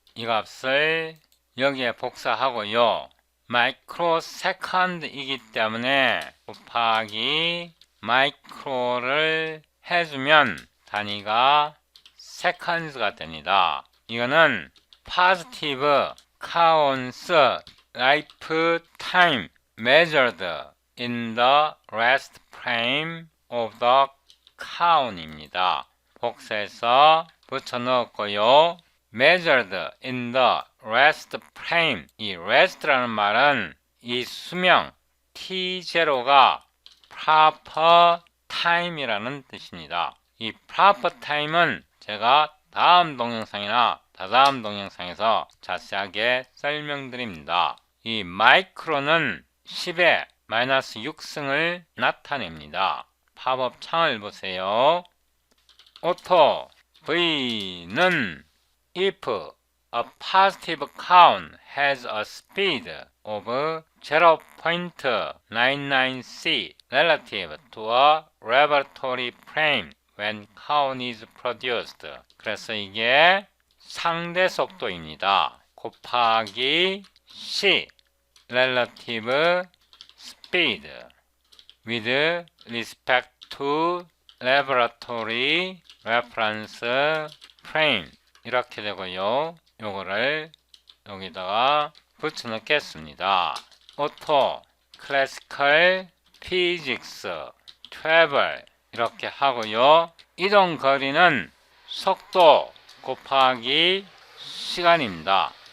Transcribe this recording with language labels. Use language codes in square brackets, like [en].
[ko] 이 값을 여기에 복사하고요. 마이크로세컨드이기 때문에 곱하기 마이크로를 해주면 단위가 세컨즈가 됩니다. [en] 이거는 positive counts lifetime measured in the rest frame of the count입니다. [ko] 복사해서 붙여 넣었고요. [en] measured in the rest frame, [ko] 이 rest라는 말은 이 수명 T0가 proper time이라는 뜻입니다. 이 proper time은 제가 다음 동영상이나 다다음 동영상에서 자세하게 설명드립니다. 이 마이크로는 10의 마이너스 6승을 나타냅니다. 팝업 창을 보세요. [en] 오토 V는 if a positive count has a speed of 0.99c relative to a laboratory frame when count is produced. [ko] 그래서 이게 상대 속도입니다. [en] 곱하기 c relative speed with respect to laboratory reference frame, [ko] 이렇게 되고요. 요거를 여기다가 붙여 넣겠습니다. [en] 오토 클래시컬 피직스 트래블 [ko] 이렇게 하고요. 이동 거리는 속도 곱하기 시간입니다.